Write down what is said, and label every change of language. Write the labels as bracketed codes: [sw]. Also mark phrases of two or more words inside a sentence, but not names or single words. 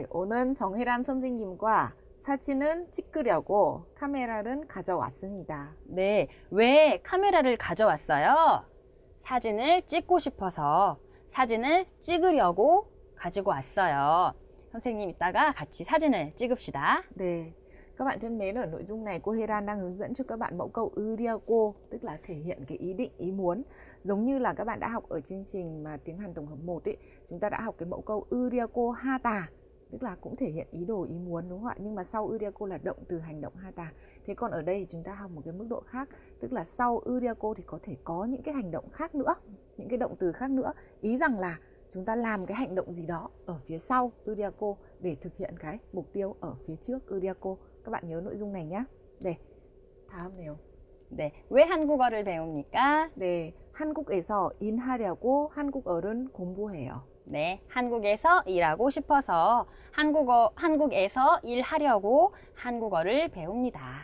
[ko] 오늘 정혜란 선생님과 사진은 찍으려고 카메라를 가져왔습니다. 네. 왜 카메라를 가져왔어요? 사진을 찍고 싶어서 사진을 찍으려고 가지고 왔어요. 선생님 이따가 같이 사진을 찍읍시다. 네. [vi] Các bạn thân mến, ở nội dung này cô Heran đang hướng dẫn cho các bạn mẫu câu 으려고, tức là thể hiện cái ý định, ý muốn. Giống như là các bạn đã học ở chương trình mà tiếng Hàn tổng hợp 1 ấy, chúng ta đã học cái mẫu câu [ko] 으려고 하다, [vi] tức là cũng thể hiện ý đồ, ý muốn, đúng không ạ? Nhưng mà sau 으려고 là động từ hành động 하다. Thế còn ở đây chúng ta học một cái mức độ khác, tức là sau 으려고 thì có thể có những cái hành động khác nữa, những cái động từ khác nữa. Ý rằng là chúng ta làm cái hành động gì đó ở phía sau 으려고 để thực hiện cái mục tiêu ở phía trước 으려고. các bạn nhớ nội dung này nhé. [ko] 네, 다음에요. 네, 왜 한국어를 배웁니까? 네, 한국에서 일하려고 한국어를 공부해요. 네, 한국에서 일하고 싶어서 한국에서 일하려고 한국어를 배웁니다.